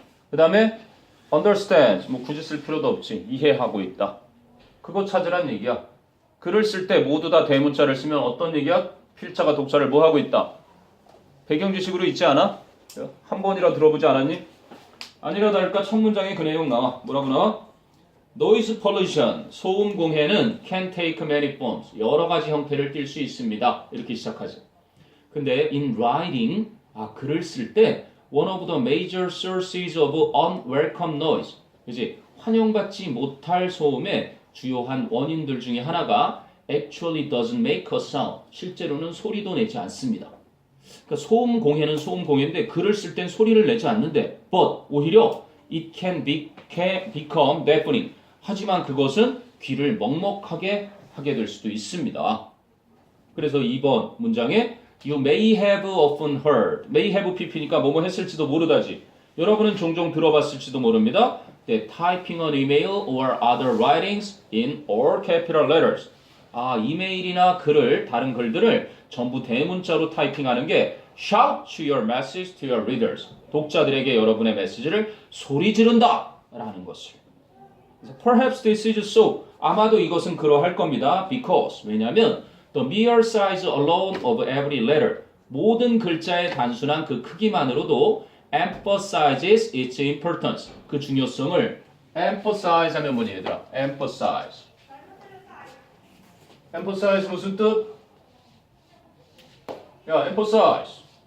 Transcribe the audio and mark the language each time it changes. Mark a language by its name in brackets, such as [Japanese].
[Korean] 그 다음에 understand. 뭐 굳이 쓸 필요도 없지. 이해하고 있다. 그거 찾으란 얘기야. 글을 쓸 때 모두 다 대문자를 쓰면 어떤 얘기야? 필자가 독자를 뭐 하고 있다? 배경지식으로 있지 않아? 한 번이라 들어보지 않았니? 아니라 다를까 첫 문장에 그 내용 나와. 뭐라고 나와? [English] Noise pollution, [Korean] 소음 공해는 [English] can take many forms. [Korean] 여러 가지 형태를 띌 수 있습니다. 이렇게 시작하죠. 근데 [English] in writing, [Korean] 글을 쓸 때 [English] one of the major sources of unwelcome noise. [Korean] 그지? 환영받지 못할 소음의 주요한 원인들 중에 하나가 [English] actually doesn't make a sound. [Korean] 실제로는 소리도 내지 않습니다. 그러니까 소음 공해는 소음 공해인데 글을 쓸 땐 소리를 내지 않는데 but 오히려 [English] it can become deafening. [Korean] 하지만 그것은 귀를 먹먹하게 하게 될 수도 있습니다. 그래서 2번 문장에 [English] You may have often heard. [Korean] may have pp니까 뭐뭐 했을지도 모르다지. 여러분은 종종 들어봤을지도 모릅니다. [English] That typing an email or other writings in all capital letters. [Korean] 이메일이나 글을, 다른 글들을 전부 대문자로 타이핑하는 게 [English] shout to your message to your readers. [Korean] 독자들에게 여러분의 메시지를 소리 지른다 라는 것을. [English] Perhaps this is so. [Korean] 아마도 이것은 그러할 겁니다. [English] Because. [Korean] 왜냐하면 [English] the mere size alone of every letter. [Korean] 모든 글자의 단순한 그 크기만으로도 [English] emphasizes its importance. [Korean] 그 중요성을 emphasize 하면 뭐니 얘들아? emphasize. emphasize 무슨 뜻? 야, emphasize.